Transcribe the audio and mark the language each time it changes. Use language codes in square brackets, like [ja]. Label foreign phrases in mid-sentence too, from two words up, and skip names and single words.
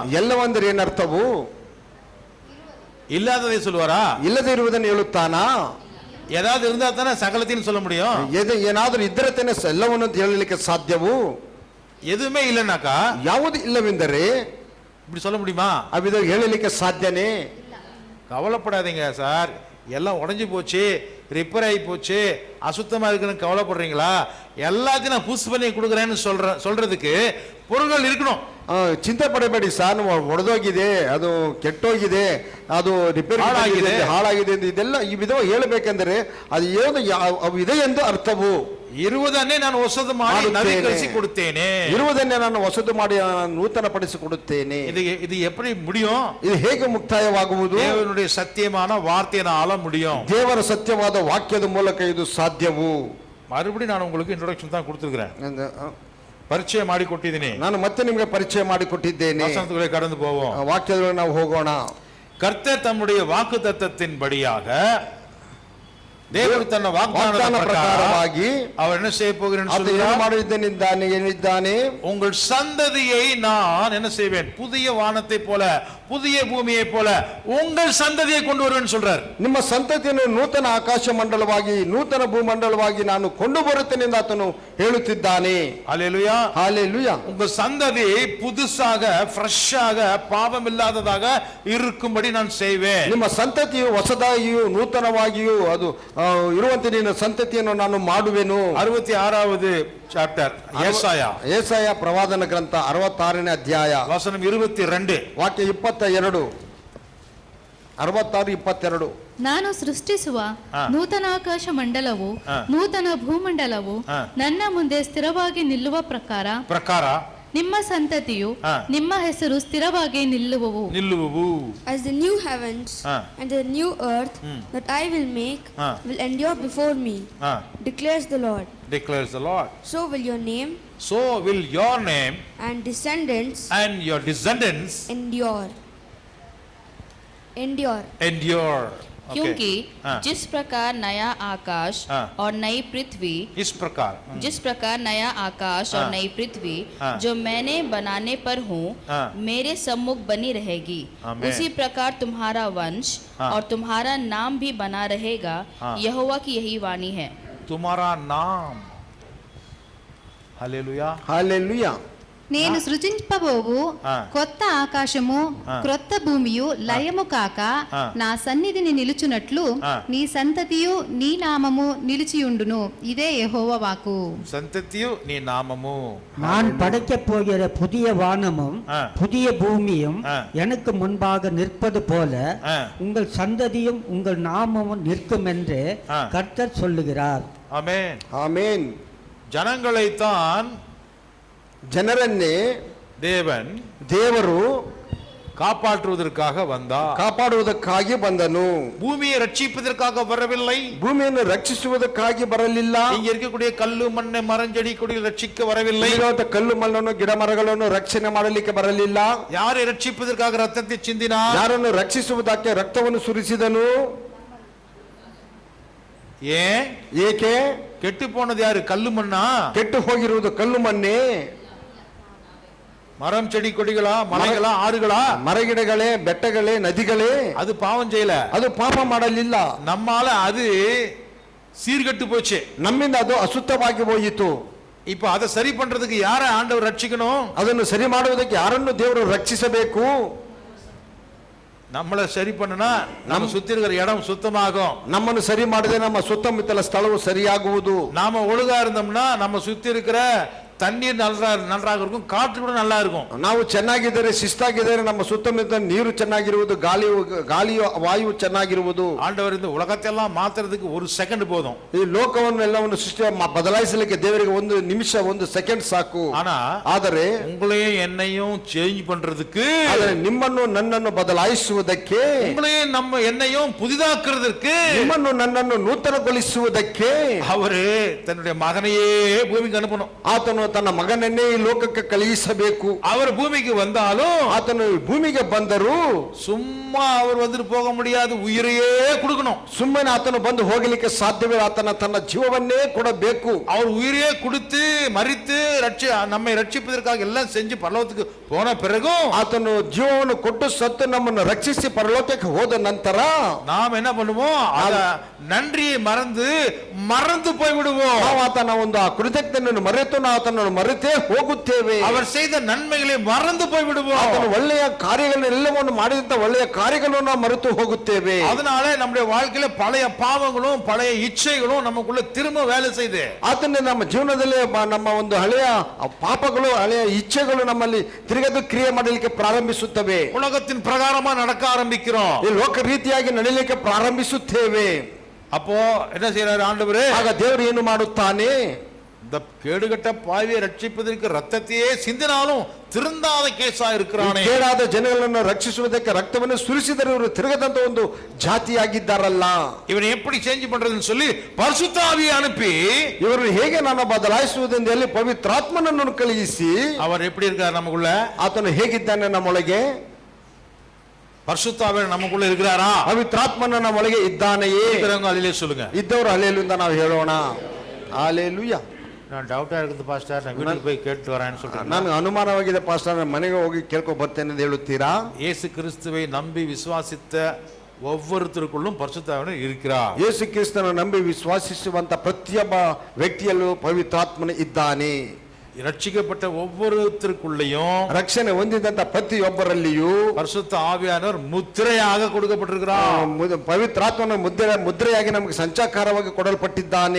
[kn] ಎಲ್ಲವೆಂದರೆ ಏನು ಅರ್ಥವು? [ta] இல்லாததை சொல்லுவாரா? [kn] ಇಲ್ಲದೆ ಇರುವುದನ್ನು ಹೇಳುತ್ತಾನಾ? [ta] ஏதாவது இருந்தா தானே சகலத்தையும் சொல்ல முடியும். [kn] ಏನಾದರೂ ಇದ್ದರೆ ತಾನೇ ಎಲ್ಲವನ್ನು ಹೇಳಲಿಕ್ಕೆ ಸಾಧ್ಯವು. [ta] எதுவுமே இல்லைனாக்கா, [kn] ಯಾವುದು ಇಲ್ಲವೆಂದರೆ [ta] இப்படி சொல்ல முடியுமா? [kn] ಅವಿದ ಹೇಳಲಿಕ್ಕೆ ಸಾಧ್ಯನೇ? [ta] கவலைப்படாதீங்க சார், எல்லாம் உடைஞ்சு போச்சு, ரிப்பேர் ஆகி போச்சு, அசுத்தமா இருக்குன்னு கவலைப்படுறீங்களா? எல்லாத்தையும் நான் புஷ் பண்ணி கொடுக்குறேன்னு சொல்றதுக்கு பொருள்கள் இருக்கணும். [kn] ಚಿಂತೆ ಪಡಬೇಡಿ ಸರ್, ಒಡೆದೋಗಿದೆ, ಅದು ಕೆಟ್ಟೋಗಿದೆ, ಅದು ರಿಪೇರ್ ಹಾಳಾಗಿದೆ, ಇದೆಲ್ಲ ಈ ವಿಧವಾಗಿ ಹೇಳಬೇಕೆಂದರೆ ಅದು ಏನು ಇದೆ ಎಂದು ಅರ್ಥವು. ಇರುವುದನ್ನೇ ನಾನು ಹೊಸದು ಮಾಡಿ ನವೀಕರಿಸಿ ಕೊಡುತ್ತೇನೆ. ಇರುವುದನ್ನೇ ನಾನು ಹೊಸದು ಮಾಡಿ ನೂತನ ಪಡಿಸಿಕೊಡುತ್ತೇನೆ. [ta] இது எப்படி முடியும்? [kn] ಇದು ಹೇಗೆ ಮುಕ್ತಾಯವಾಗುವುದು? [ta] தேவனுடைய சத்தியமான வார்த்தையினால முடியும். [kn] ದೇವರ ಸತ್ಯವಾದ ವಾಕ್ಯದ ಮೂಲಕ ಇದು ಸಾಧ್ಯವು. [ta] மறுபடியும் நான் உங்களுக்கு ಇಂಟ್ರೊಡಕ್ಷನ್ தான் கொடுத்திருக்கிறேன், [kn] ಪರಿಚಯ ಮಾಡಿ ಕೊಟ್ಟಿದ್ದೀನಿ. ನಾನು ಮತ್ತೆ ನಿಮಗೆ ಪರಿಚಯ ಮಾಡಿಕೊಟ್ಟಿದ್ದೇನೆ. [ta] ವಚನಗಳಿಗೆ கடந்து போவோம். [kn] ವಾಕ್ಯದೊಳಗೆ ನಾವು ಹೋಗೋಣ. [ta] கர்த்தர் தம்முடைய வாக்குத்தத்தத்தின்படியாக, [kn] ದೇವರು ತನ್ನ ವಾಗ್ದಾನದ ಪ್ರಕಾರವಾಗಿ [ta] அவர் என்ன செய்ய போகிறேன்னு சொல்றார்? ಏನಿದ್ದಾನೆ? உங்கள் சந்ததியை நான் என்ன செய்வேன்? புதிய வானத்தை போல, புதிய பூமியை போல உங்கள் சந்ததியை கொண்டு வருவேன்னு சொல்றார். [kn] ನಿಮ್ಮ ಸಂತತಿಯನ್ನು ನೂತನ ಆಕಾಶ ಮಂಡಲವಾಗಿ, ನೂತನ ಭೂಮಂಡಲವಾಗಿ ನಾನು ಕೊಂಡು ಬರುತ್ತೇನೆ ಎಂದು ಆತನು ಹೇಳುತ್ತಿದ್ದಾನೆ. [ta] ஹல்லேலூயா, ஹல்லேலூயா. உங்க சந்ததி புதுசாக, ஃப்ரெஷ்ஷாக, பாவம் இல்லாததாக இருக்கும்படி நான் செய்வேன். [kn] ನಿಮ್ಮ ಸಂತತಿಯು ಹೊಸದಾಗಿಯೂ ನೂತನವಾಗಿಯೂ ಅದು ಇರುವಂತೆ ನಿನ್ನ ಸಂತತಿಯನ್ನು ನಾನು ಮಾಡುವೆನು. 66வது ಚಾಪ್ಟರ್ ಯೆಶಾಯ ಪ್ರವಾದನ ಗ್ರಂಥ 66ನೇ ಅಧ್ಯಾಯ ವಚನ 22 ವಾಕ್ಯ 22, 66, 22. ನಾನು ಸೃಷ್ಟಿಸುವ ನೂತನ ಆಕಾಶ ಮಂಡಲವು, ನೂತನ ಭೂಮಂಡಲವು ನನ್ನ ಮುಂದೆ ಸ್ಥಿರವಾಗಿ ನಿಲ್ಲುವ ಪ್ರಕಾರ ನಿಮ್ಮ ಸಂತತಿಯು ನಿಮ್ಮ ಹೆಸರು ಸ್ಥಿರವಾಗಿ ನಿಲ್ಲುವವು. [en] As the new heavens and the new earth that I will make will endure before me, declares the Lord. Declares the Lord. So will your name and descendants your descendants endure. [hi] क्योंकि जिस प्रकार नया आकाश और नई पृथ्वी जिस प्रकार नया आकाश और नई पृथ्वी जो मैंने बनाने पर हूँ मेरे सम्मुख बनी रहेगी, उसी प्रकार तुम्हारा वंश और तुम्हारा नाम भी बना रहेगा, यहोवा की यही वाणी है. तुम्हारा नाम. हालेलुया. [te] హల్లెలూయా. నేను సృజింపబోవు కొత్త ఆకాశము క్రొత్త భూమియు లయము కాక నా సన్నిధిని నిలుచున్నట్లు నీ సంతతియు నీ నామము నిలిచియుండును. ఇదే యెహోవా వాక్కు. సంతతియు నీ నామము. [ta] நான் படைக்கப் போகிற புதிய வானமும் புதிய பூமியும் எனக்கு முன்பாக நிற்பது போல உங்கள் சந்ததியும் உங்கள் நாமமும் நிற்கும் என்று கர்த்தர் சொல்லுகிறார். ஆமென். ஆமென். ஜனங்களைத்தான் [kn] ಜನರನ್ನೇ ದೇವರು [ta] காப்பாற்றுவதற்காக வந்தார். [kn] ಕಾಪಾಡುವುದಕ್ಕಾಗಿ ಬಂದನು. [ta] பூமியை ரட்சிப்பதற்காக வரவில்லை. [kn] ಭೂಮಿಯನ್ನು ರಕ್ಷಿಸುವುದಕ್ಕಾಗಿ ಬರಲಿಲ್ಲ. [ta] இங்க இருக்கக்கூடிய கல்லு மண்ணை மரஞ்செடி கொடிகள் ரட்சிக்க வரவில்லை. [kn] ಕಲ್ಲು ಮಣ್ಣನ್ನು ಗಿಡ ಮರಗಳನ್ನು ರಕ್ಷಣೆ ಮಾಡಲಿಕ್ಕೆ ಬರಲಿಲ್ಲ. [ta] யாரை ரட்சிப்பதற்காக ரத்தத்தை சிந்தினார்? [kn] ಯಾರನ್ನು ರಕ್ಷಿಸುವುದಕ್ಕೆ ರಕ್ತವನ್ನು ಸುರಿಸಿದನು. ಏಕೆ? [ta] ಕೆಟ್ಟು போனது யாரு? கல்லு மண்ணா? [kn] ಕೆಟ್ಟು ಹೋಗಿರುವುದು ಕಲ್ಲು ಮಣ್ಣೆ. [ta] மரம் செடி கொடிகளா, மலைகளா, ஆறுகளா? [kn] மரಗಿಡಗಳೇ, ಬೆಟ್ಟಗಳೇ, ನದಿಗಳೇ? [ta] அது பாவம் செய்யல. [kn] ಅದು ಪಾಪ ಮಾಡಲಿಲ್ಲ. [ta] நம்மால அது சீர்கெட்டு போச்சு. [kn] ನಮ್ಮಿಂದ ಅದು ಅಶುದ್ಧವಾಗಿ ಹೋಯಿತು. [ta] இப்ப அதை சரி பண்றதுக்கு யார ஆண்டவர் ரட்சிக்கணும்? [kn] ಅದನ್ನು ಸರಿ ಮಾಡುವುದಕ್ಕೆ ಯಾರನ್ನು ದೇವರು ರಕ್ಷಿಸಬೇಕು? [ta] நம்மள சரி பண்ணனா நம்ம சுத்தி இருக்கிற இடம் சுத்தமாகும். [kn] ನಮ್ಮನ್ನು ಸರಿ ಮಾಡಿದ್ರೆ ನಮ್ಮ ಸುತ್ತಮುತ್ತಲ ಸ್ಥಳವು ಸರಿಯಾಗುವುದು. [ta] நாம ஒழுங்கா இருந்தோம்னா நம்ம சுத்தி இருக்கிற தண்ணீர் நன்றாக இருக்கும், காற்று கூட நல்லா இருக்கும். [kn] ನಾವು ಚೆನ್ನಾಗಿದ್ದರೆ, ಶಿಸ್ತಾಗಿದ್ದರೆ ನಮ್ಮ ಸುತ್ತಮುತ್ತ ನೀರು ಚೆನ್ನಾಗಿರುವುದು, ಗಾಳಿಯು ವಾಯು ಚೆನ್ನಾಗಿರುವುದು. [ta] ஆண்டவர் இந்த உலகத்தை எல்லாம் மாத்துறதுக்கு ஒரு செகண்ட் போதும். [kn] ಈ ಲೋಕವನ್ನು ಎಲ್ಲವನ್ನು ಸೃಷ್ಟಿ ಬದಲಾಯಿಸಲಿಕ್ಕೆ ದೇವರಿಗೆ ಒಂದು ನಿಮಿಷ, ಒಂದು ಸೆಕೆಂಡ್ ಸಾಕು. ಆದರೆ [ta] உங்களையும் என்னையும் சேஞ்ச் பண்றதுக்கு, [kn] ಆದರೆ ನಿಮ್ಮನ್ನು ನನ್ನನ್ನು ಬದಲಾಯಿಸುವುದಕ್ಕೆ, [ta] உங்களையும் நம்ம என்னையும் புதிதாக்குறதுக்கு, [kn] ನಿಮ್ಮನ್ನು ನನ್ನನ್ನು ನೂತನಗೊಳಿಸುವುದಕ್ಕೆ [ta] அவரு தன்னுடைய மகனையே பூமிக்கு அனுப்பணும். [kn] ಆತನು ತನ್ನ ಮಗನನ್ನೇ ಈ ಲೋಕಕ್ಕೆ ಕಳುಹಿಸಬೇಕು. [ta] அவர் பூமிக்கு வந்தாலும், [kn] ಆತನು ಭೂಮಿಗೆ ಬಂದರು [ta] சும்மா அவர் வந்துட்டு போக முடியாது, உயிரையே கொடுக்கணும். [kn] ಸುಮ್ಮನೆ ಆತನು ಬಂದು ಹೋಗಲಿಕ್ಕೆ ಸಾಧ್ಯವಿಲ್ಲ. ಆತನ ತನ್ನ ಜೀವವನ್ನೇ ಕೊಡಬೇಕು. [ta] அவர் உயிரையே கொடுத்து மரித்து நம்மை ரட்சிப்பதற்காக எல்லாம் செஞ்சு பரலோகத்துக்கு போன பிறகு [kn] ಆತನು ಜೀವವನ್ನು ಕೊಟ್ಟು ಸತ್ತು ನಮ್ಮನ್ನು ರಕ್ಷಿಸಿ ಪರಲೋಕಕ್ಕೆ ಹೋದ ನಂತರ [ta] நாம் என்ன பண்ணுவோம்? அத நன்றியை மறந்து போய் விடுவோம். [kn] ನಾವು ಆತನ ಒಂದು ಕೃತಜ್ಞತೆಯನ್ನು ಮರೆತು ನಾವು ಆತನನ್ನು ಮರೆತೇ ಹೋಗುತ್ತೇವೆ. [ta] அவர் செய்த நன்மைகளை மறந்து போய் விடுவோம். [kn] ಆತನ ಒಳ್ಳೆಯ ಕಾರ್ಯಗಳನ್ನೆಲ್ಲವನ್ನು ಮಾಡಿದಂತ ಒಳ್ಳೆಯ ಕಾರ್ಯಗಳನ್ನು ನಾವು ಮರೆತು ಹೋಗುತ್ತೇವೆ. [ta] அதனால நம்முடைய வாழ்க்கையில பழைய பாவங்களும் பழைய இச்சைகளும் நமக்குள்ள திரும்ப வேலை செய்து, [kn] ಆತನ ನಮ್ಮ ಜೀವನದಲ್ಲಿ ನಮ್ಮ ಒಂದು ಹಳೆಯ ಪಾಪಗಳು, ಹಳೆಯ ಇಚ್ಛೆಗಳು ನಮ್ಮಲ್ಲಿ ತಿರುಗದು ಕ್ರಿಯೆ ಮಾಡಲಿಕ್ಕೆ ಪ್ರಾರಂಭಿಸುತ್ತವೆ. [ta] உலகத்தின் பிரகாரமா நடக்க ஆரம்பிக்கிறோம். [kn] ಈ ಲೋಕ ರೀತಿಯಾಗಿ ನಡೀಲಿಕ್ಕೆ ಪ್ರಾರಂಭಿಸುತ್ತೇವೆ. [ta] அப்போ என்ன செய்யறாரு ஆண்டவரே? [kn] ಆಗ ದೇವರು ಏನು ಮಾಡುತ್ತಾನೆ? [ta] இந்த கேடுகட்ட பாவியை ரட்சிப்பதற்கு ரத்தத்தையே சிந்தினாலும் திருந்தாத கேசா இருக்கிறானே. [kn] ಕೇಡಾದ ಜನಗಳನ್ನು ರಕ್ಷಿಸುವುದಕ್ಕೆ ರಕ್ತವನ್ನು ಸುರಿಸಿದರೆ ಇವರು ತಿರುಗದಂತ ಒಂದು ಜಾತಿಯಾಗಿದ್ದಾರಲ್ಲ. [ta] ಇವನು எப்படி சேஞ்ச் பண்றதுன்னு சொல்லி பரிசுத்த ஆவியை அனுப்பி [kn] ಇವರು ಹೇಗೆ ನಾನು ಬದಲಾಯಿಸುವುದೆಂದು ಹೇಳಿ ಪವಿತ್ರಾತ್ಮನನ್ನು ಕಳುಹಿಸಿ, [ta] அவர் எப்படி இருக்கார் நமக்குள்ள? [kn] ಆತನು ಹೇಗಿದ್ದಾನೆ ನಮ್ಮೊಳಗೆ? [ta] பரிசுத்த ஆவியானவர் நமக்குள்ள இருக்கிறாரா? [kn] ಪವಿತ್ರಾತ್ಮನ ನಮ್ಮೊಳಗೆ ಇದ್ದಾನೆಯೇ? [ta] அல்லேலூயா சொல்லுங்க. [kn] ಇದ್ದವರು ಹಲ್ಲೆಲೂಯಾ ನಾವು ಹೇಳೋಣ. ಹಲ್ಲೆಲೂಯಾ. [ta] நான் டவுட்டா இருக்குது பாஸ்டர், நான் வீட்டுக்கு போய் கேட்டு வரேன்னு சொல்றேன். [kn] ನಾನು ಅನುಮಾನವಾಗಿದೆ ಪಾಸ್ಟರ್, ನಾನು ಮನೆಗೆ ಹೋಗಿ ಕೇಳ್ಕೊ ಬರ್ತೇನೆ ಎಂದು ಹೇಳುತ್ತೀರಾ? [ta] இயேசு கிறிஸ்துவை நம்பி விசுவாசித்த ஒவ்வொருத்தருக்குள்ளும் பரிசுத்த ஆவியானவர் இருக்கிறார். [kn] ಯೇಸು ಕ್ರಿಸ್ತನ ನಂಬಿ ವಿಶ್ವಾಸಿಸುವಂತ ಪ್ರತಿಯೊಬ್ಬ ವ್ಯಕ್ತಿಯಲ್ಲೂ ಪವಿತ್ರಾತ್ಮನ ಇದ್ದಾನೆ. [ta] ரட்சிக்கப்பட்ட ஒவ்வொருத்தருக்குள்ளேயும், [kn] ರಕ್ಷಣೆ ಹೊಂದಿದಂತ ಪ್ರತಿಯೊಬ್ಬರಲ್ಲಿಯೂ [ta] பரிசுத்த ஆவியானவர் முத்திரையாக கொடுக்கப்பட்டிருக்கிறார். [kn] ಪವಿತ್ರಾತ್ಮನ ಮುದ್ರೆಯಾಗಿ ನಮಗೆ ಸಂಚಾರವಾಗಿ ಕೊಡಲ್ಪಟ್ಟಿದ್ದಾನೆ.